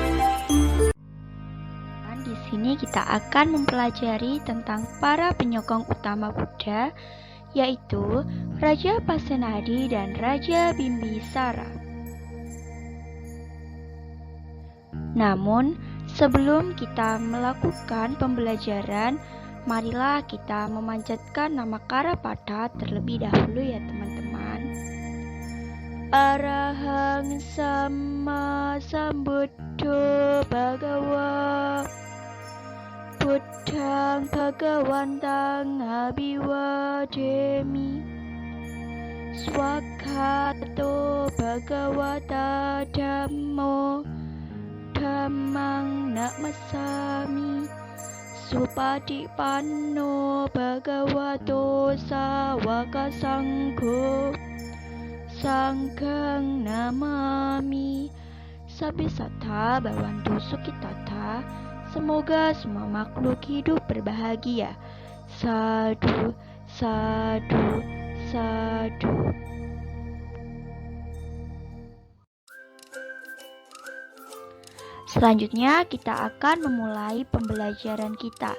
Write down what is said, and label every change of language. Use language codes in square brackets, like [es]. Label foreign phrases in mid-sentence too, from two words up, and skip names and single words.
[id] Di sini kita akan mempelajari tentang para penyokong utama Buddha, yaitu Raja Pasenadi dan Raja Bimbisara. Namun, sebelum kita melakukan pembelajaran, marilah kita memanjatkan nama Karapada terlebih dahulu ya teman-teman. [pi] Arahang Sama Sambuddho Bhagawa Buddhang Bhagawantang Abhiwademi Swakato Bhagawata Dhammo Dhammang Namasami Supatipanno Bhagavato Sawaka Sangho Sanghang Namami. Sabisata Bawantu Sukitata. [id] Semoga semua makhluk hidup berbahagia. [pi] Sadu, sadu, sadu. [id] Selanjutnya kita akan memulai pembelajaran kita.